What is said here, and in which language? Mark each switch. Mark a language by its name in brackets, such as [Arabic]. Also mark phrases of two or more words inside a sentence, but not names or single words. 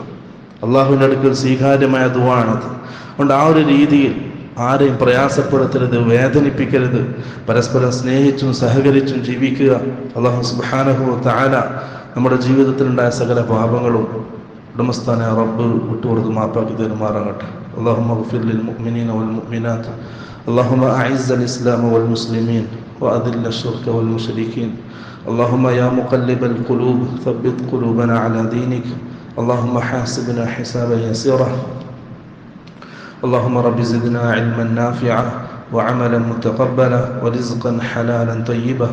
[Malayalam] അള്ളാഹുവിന്റെ അടുക്കൽ സ്വീകാര്യമായ ദുആ ആണത്. അതുകൊണ്ട് ആ ഒരു രീതിയിൽ ആരെയും പ്രയാസപ്പെടുത്തരുത്, വേദനിപ്പിക്കരുത്. പരസ്പരം സ്നേഹിച്ചും സഹകരിച്ചും ജീവിക്കുക. [Arabic] الله سبحانه وتعالى [Malayalam] നമ്മുടെ ജീവിതത്തിലുണ്ടായ സകല പാപങ്ങളും ഉടമസ്ഥാനായ റബ്ബ് വിട്ടുകൊടുത്ത് മാപ്പാക്കി തരുമാറാകട്ടെ. [Arabic] اللهم اغفر للمؤمنين والمؤمنات. اللهم أعز الإسلام والمسلمين وأذل الشرك والمشركين. اللهم يا مقلب القلوب ثبت قلوبنا على دينك. اللهم حاسبنا حسابا يسيرا. اللهم رب زدنا علما نافعا وعملا متقبلا ورزقا حلالا طيبا.